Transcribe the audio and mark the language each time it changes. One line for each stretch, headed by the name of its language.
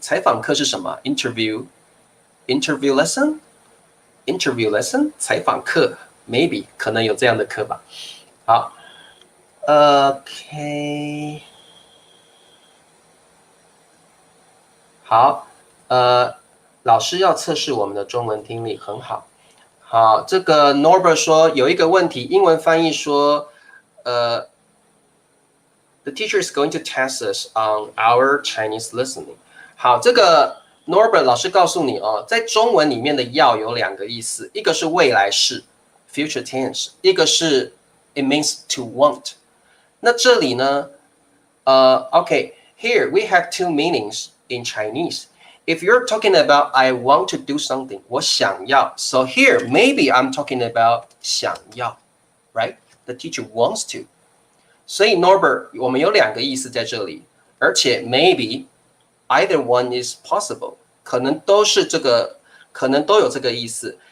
Chinese: 采访课是什么 ？
English: Interview lesson，
Chinese: 采访课
English: maybe
Chinese: 可能有这样的课吧。好 ，OK， 好，老师要测试我们的中文听力，很好。好，这个 Norbert 说有一个问题，英文翻译说，
English: The teacher is going to test us on our Chinese listening。
Chinese: 好，这个 Norbert 老师告诉你哦，在中文里面的要有两个意思，一个是未来式 future tense， 一个是
English: it means to want。
Chinese: 那这里呢，
English: OK， here we have two meanings in Chinese. If you're talking about I want to do something，
Chinese: 我想要
English: ，so here maybe I'm talking about 想要 ，right? The teacher wants to。
Chinese: 所以 Norbert， 我们有两个意思在这里，而且
English: maybe either one is possible，
Chinese: 可能都是这个，可能都有这个意思。